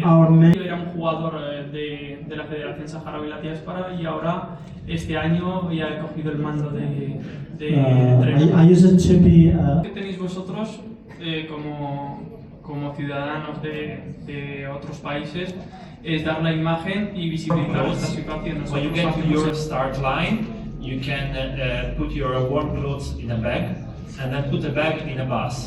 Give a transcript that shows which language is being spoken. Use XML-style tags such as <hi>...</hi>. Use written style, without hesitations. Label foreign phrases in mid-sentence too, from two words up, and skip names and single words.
<es>Yo era un jugador de la Federación Saharaui y la Diáspora y ahora este año ya he cogido el mando de entrenador. ¿Qué tenéis vosotros como ciudadanos de otros países? Es dar la imagen y visibilizar esta situación.</es> <en>When you get to your start line, you can put your warm clothes in a bag and then put the bag in a bus.</en>